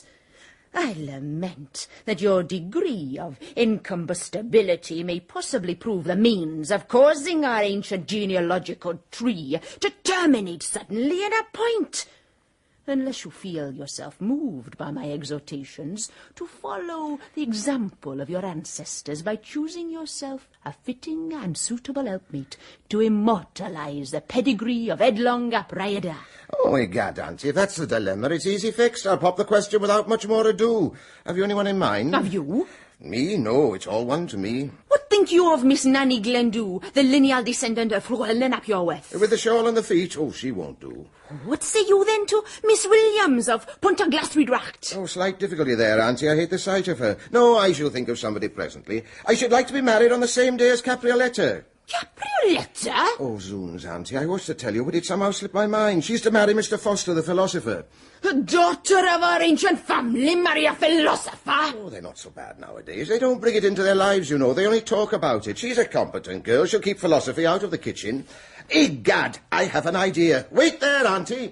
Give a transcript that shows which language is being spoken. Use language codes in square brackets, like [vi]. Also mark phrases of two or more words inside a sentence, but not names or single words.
[en] I lament that your degree of incombustibility may possibly prove the means of causing our ancient genealogical tree to terminate suddenly in a point. unless you feel yourself moved by my exhortations to follow the example of your ancestors by choosing yourself a fitting and suitable helpmeet to immortalize the pedigree of Headlong ap Rhaeadr. Oh, egad, Auntie, if that's the dilemma, it's easy fixed. I'll pop the question without much more ado. Have you anyone in mind? Have you? Me? No, it's all one to me. What think you of Miss Nanny Glendu, the lineal descendant of Llewellyn ap Iorwerth? With the shawl on the feet? Oh, she won't do. What say you then to Miss Williams of Pontaglasridracht? Oh, slight difficulty there, Auntie. I hate the sight of her. No, I shall think of somebody presently. I should like to be married on the same day as Caprioletta. Caprioletta? Oh, zoons, Auntie, I was to tell you, but it somehow slipped my mind. She's to marry Mr Foster, the philosopher. A daughter of our ancient family marry a philosopher? Oh, they're not so bad nowadays. They don't bring it into their lives, you know. They only talk about it. She's a competent girl. She'll keep philosophy out of the kitchen. Egad, I have an idea. Wait there, Auntie.